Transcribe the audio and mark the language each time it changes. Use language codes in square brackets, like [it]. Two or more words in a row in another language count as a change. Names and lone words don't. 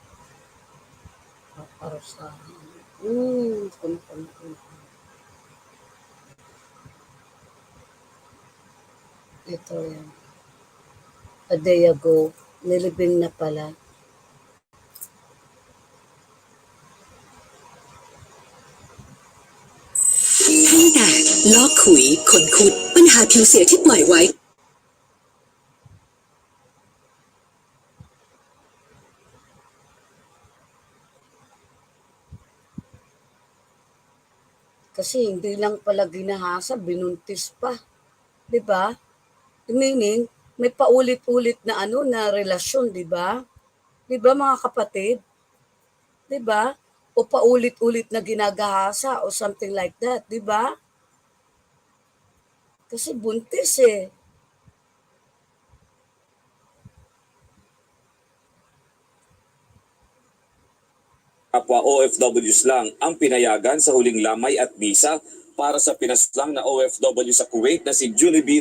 [tl] Paparusahan. Ito yan. [en] a day ago. [tl] Nilibing na pala. Thanh tả, lo khủi, khôn khụt, [th] ปัญหาผิวเสียที่ปล่อยไว้ [tl] Kasi hindi lang pala ginahasa, binuntis pa. 'Di ba? Meaning, may paulit-ulit na na relasyon, 'di ba? 'Di ba mga kapatid? 'Di ba? O paulit-ulit na ginagahasa o [en] something like that, [tl] 'di ba? Kasi buntis eh. Kapwa OFWs lang ang pinayagan sa huling lamay at misa para sa pinaslang na OFW sa Kuwait na si Julie B.